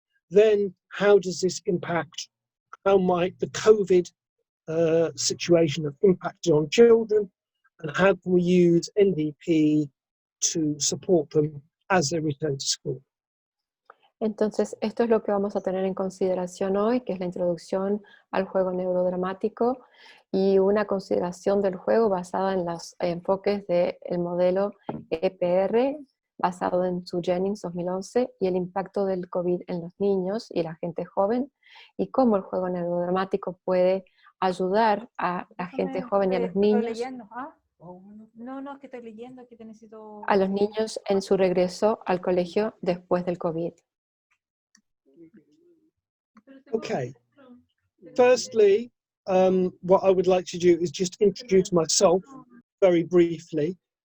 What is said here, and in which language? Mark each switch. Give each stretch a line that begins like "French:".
English: Then how does this impact, how might the COVID situation have impacted on children, and how can we use NDP to support them as they return to school?
Spanish: Entonces, esto es lo que vamos a tener en consideración hoy, que es la introducción al juego neurodramático y una consideración del juego basada en los enfoques del modelo EPR, basado en su Jennings 2011, y el impacto del COVID en los niños y la gente joven, y cómo el juego neurodramático puede ayudar a la gente joven y a los niños. Leyendo, ¿ah? No, es que estoy leyendo, aquí te necesito... A los niños en su regreso al colegio después del COVID.
English: Okay, firstly, what I would like to do is just introduce myself very briefly.